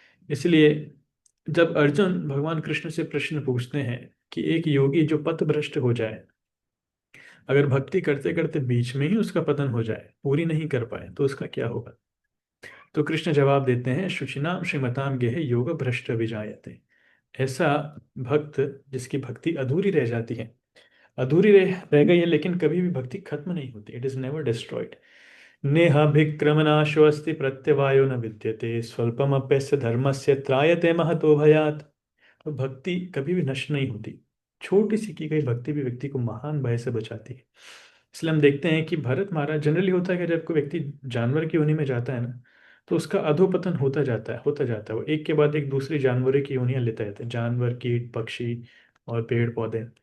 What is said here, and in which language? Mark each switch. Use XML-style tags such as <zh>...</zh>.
<hi>इसलिए जब अर्जुन भगवान कृष्ण से प्रश्न पूछते हैं कि एक योगी जो पथभ्रष्ट हो जाए, अगर भक्ति करते करते बीच में ही उसका पतन हो जाए, पूरी नहीं कर पाए, तो उसका क्या होगा? तो कृष्ण जवाब देते हैं,</hi> <sa>शुचिनाम श्रीमताम गेह योग भ्रष्ट विजायते।</sa> <hi>ऐसा भक्त जिसकी भक्ति अधूरी रह जाती है, अधूरी रह गई है, लेकिन कभी भी भक्ति खत्म नहीं होती।</hi> <en>It is never destroyed.</en> <sa>नेहाभिक्रमनाशोऽस्ति प्रत्यवायो न विद्यते स्वल्पमप्यस्य धर्मस्य त्रायते महतो भयात्।</sa> <hi>तो भक्ति कभी भी नष्ट नहीं होती। छोटी सी की गई भक्ति भी व्यक्ति को महान भय से बचाती है। इसलिए हम देखते हैं कि भरत महाराज, जनरली होता है कि जब कोई व्यक्ति जानवर की योनि में जाता है ना, तो उसका अधोपतन होता जाता है, होता जाता है। वो एक के बाद एक दूसरी जानवरों की योनियां लेता जाता है, जानवर, कीट, पक्षी और पेड़ पौधे।</hi>